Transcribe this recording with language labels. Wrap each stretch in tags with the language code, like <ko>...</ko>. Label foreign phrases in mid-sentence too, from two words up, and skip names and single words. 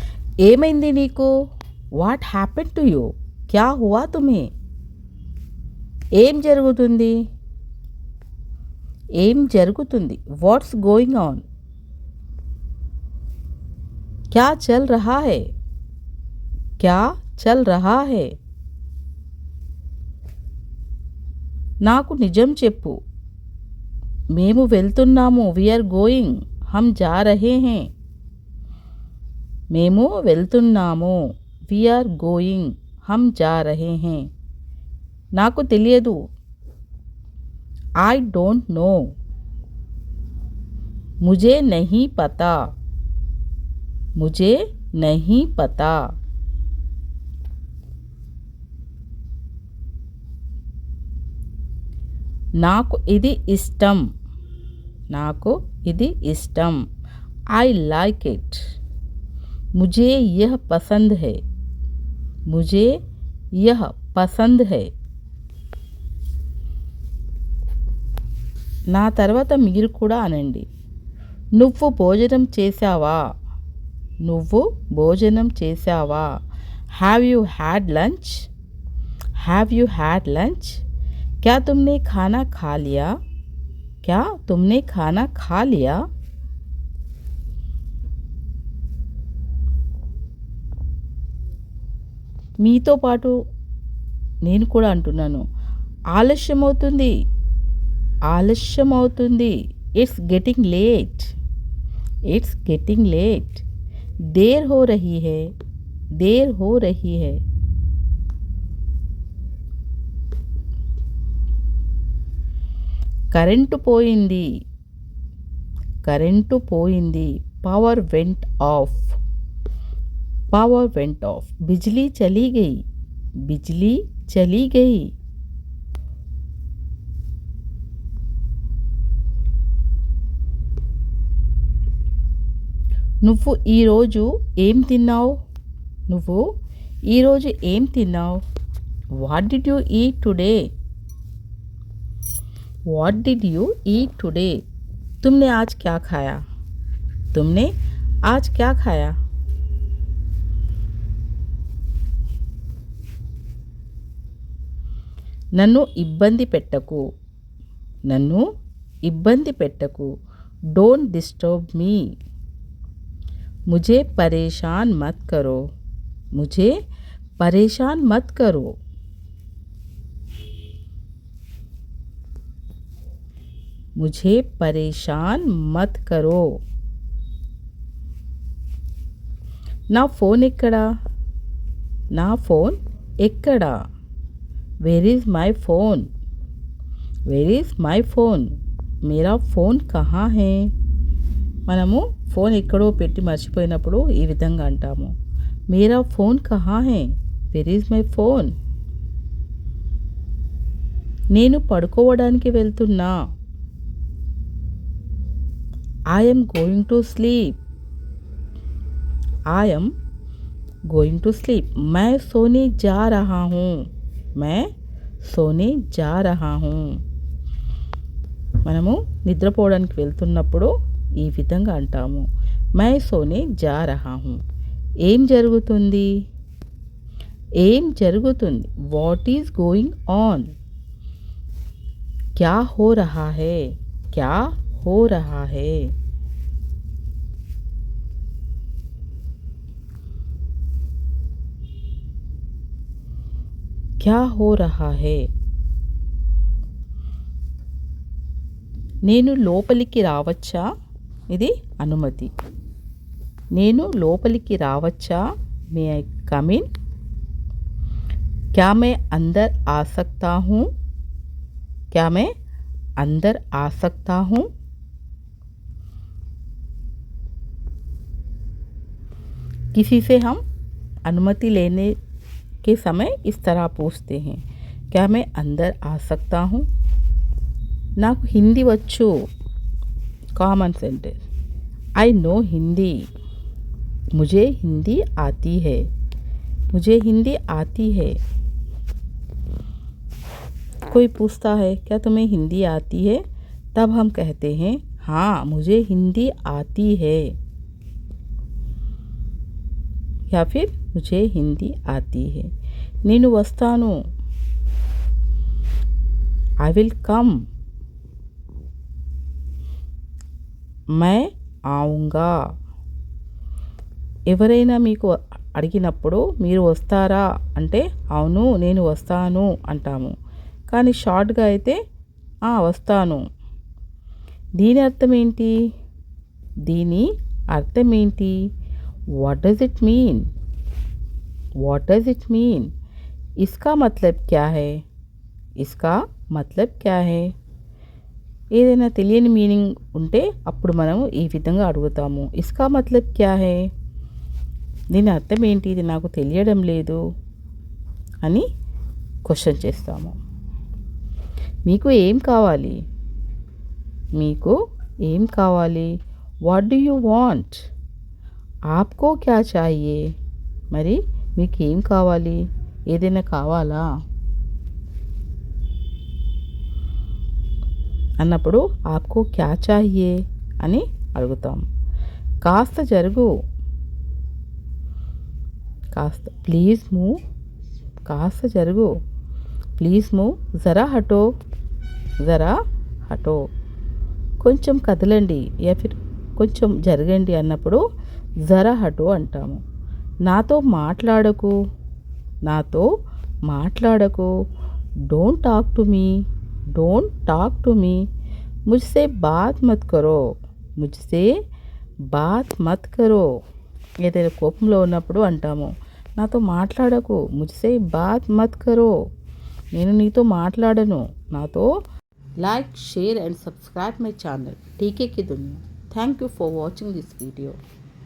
<te>ఏమైంది నీకు?</te> <en>what happen to you?</en> <hi>क्या हुआ तुम्हें?</hi> <te>ఏం జరుగుతుంది? ఏం జరుగుతుంది?</te> <en>what's going on?</en> <hi>क्या चल रहा है? क्या चल रहा है?</hi> <te>నాకు నిజం చెప్పు. మేము వెళ్తున్నాము.</te> <en>we're going.</en> <hi>हम जा रहे हैं.</hi> <te>మేము వెళ్తున్నాము.</te> <en>we're going.</en> <hi>हम जा रहे हैं.</hi> <te>నాకు తెలియదు.</te> <en>I don't know.</en> <hi>मुझे नहीं पता. मुझे नहीं पता.</hi> <te>నాకు ఇది ఇష్టం. నాకు ఇది ఇష్టం.</te> <en>I like it.</en> <hi>मुझे यह पसंद है. मुझे यह पसंद है.</hi> <te>నా తర్వాత మీరు కూడా అనండి. నువ్వు భోజనం చేశావా? నువ్వు భోజనం చేశావా?</te> <en>have you had lunch? have you had lunch?</en> <hi>क्या तुमने खाना खा लिया? क्या तुमने खाना खा लिया?</hi> <te>మీతో పాటు నేను కూడా అంటున్నాను. ఆలస్యం అవుతుంది. ఆలస్యం అవుతుంది.</te> <en>it's getting late. it's getting late.</en> <hi>देर हो रही है. देर हो रही है.</hi> <te>కరెంటు పోయింది. కరెంటు పోయింది.</te> <en>power went off. power went off.</en> <hi>बिजली चली गई. बिजली चली गई.</hi> <te>నువ్వు ఈరోజు ఏం తిన్నావు? నువ్వు ఈరోజు ఏం తిన్నావు?</te> <en>what did you eat today? What did you eat today?</en> <hi>तुमने आज क्या खाया? तुमने आज क्या खाया?</hi> <te>నన్ను ఇబ్బంది పెట్టకు. నన్ను ఇబ్బంది పెట్టకు.</te> <en>don't disturb me.</en> <hi>मुझे परेशान मत करो. मुझे परेशान मत करो. मुझे परेशान मत करो.</hi> <te>నా ఫోన్ ఎక్కడా? నా ఫోన్ ఎక్కడా?</te> <en>where is my phone? where is my phone?</en> <hi>मेरा फोन कहाँ है?</hi> <te>మనము ఫోన్ ఎక్కడో పెట్టి మర్చిపోయినప్పుడు ఈ విధంగా అంటాము.</te> <hi>मेरा फोन कहाँ है?</hi> <en>where is my phone?</en> <te>నేను పడుకోవడానికి వెళ్తున్నా.</te> <en>I am going to sleep. I am going to sleep.</en> <hi>मैं सोने जा रहा हूँ. मैं सोने जा रहा हूँ.</hi> <te>మనము నిద్రపోవడానికి వెళ్తున్నప్పుడు ఈ విధంగా అంటాము.</te> <hi>मैं सोने जा रहा हूँ.</hi> <te>ఏం జరుగుతుంది? ఏం జరుగుతుంది?</te> <en>What is going on?</en> <hi>क्या हो रहा है? क्या हो रहा है? क्या हो रहा है?</hi> <te>నేను లోపలికి రావచ్చా? ఇది అనుమతి. నేను లోపలికి రావచ్చా?</te> <en>may I come in?</en> <hi>क्या मैं अंदर आ सकता हूँ? क्या मैं अंदर आ सकता हूँ? किसी से हम अनुमति लेने के समय इस तरह पूछते हैं. क्या मैं अंदर आ सकता हूँ?</hi> <te>నాకు హిందీ వచ్చు.</te> <en>common sentence. I know Hindi.</en> <hi>मुझे हिंदी आती है. मुझे हिंदी आती है. कोई पूछता है क्या तुम्हें हिंदी आती है? तब हम कहते हैं हाँ मुझे हिंदी आती है. या फिर मुझे हिंदी आती है.</hi> <te>నేను వస్తాను.</te> <en>I will come.</en> <hi>मैं आऊँगा.</hi> <te>ఎవరైనా మీకు అడిగినప్పుడు మీరు వస్తారా అంటే అవును నేను వస్తాను అంటాము. కానీ షార్ట్గా అయితే వస్తాను. దీని అర్థం ఏంటి? దీని అర్థం ఏంటి?</te> <en>what does it mean? what does it mean?</en> <hi>इसका मतलब क्या है? इसका मतलब क्या है?</hi> <te>ఏదైనా తెలియని మీనింగ్ ఉంటే అప్పుడు మనము ఈ విధంగా అడుగుతాము.</te> <hi>इसका मतलब क्या है?</hi> <te>దీని అర్థం ఏంటి? ఇది నాకు తెలియడం లేదు అని క్వశ్చన్ చేస్తాము. మీకు ఏం కావాలి? మీకు ఏం కావాలి?</te> <en>what do you want?</en> <hi>आपको क्या चाहिए?</hi> <te>మరి మీకు ఏం కావాలి? ఏదైనా కావాలా అన్నప్పుడు</te> <hi>आपको क्या चाहिए</hi> <te>అని అడుగుతాం. కాస్త జరుగు. కాస్త</te> <en>please move.</en> <te>కాస్త జరుగు.</te> <en>please move.</en> <hi>ज़रा हटो. ज़रा हटो.</hi> <te>కొంచెం కదలండి</te> <hi>या फिर</hi> <te>కొంచెం జరగండి అన్నప్పుడు</te> <hi>ज़रा हटो</hi> <te>అంటాము. నాతో మాట్లాడకు. నాతో మాట్లాడకు.</te> <en>don't talk to me. don't talk to me.</en> <hi>मुझसे बात मत करो. मुझसे बात मत करो.</hi> <te>ఏదైనా కోపంలో ఉన్నప్పుడు అంటాము నాతో మాట్లాడకు.</te> <hi>मुझसे बात मत करो.</hi> <te>నేను నీతో మాట్లాడను. నాతో.</te> <en>Like, share and subscribe my channel TK की दुनिया. Thank you for watching this video.</en>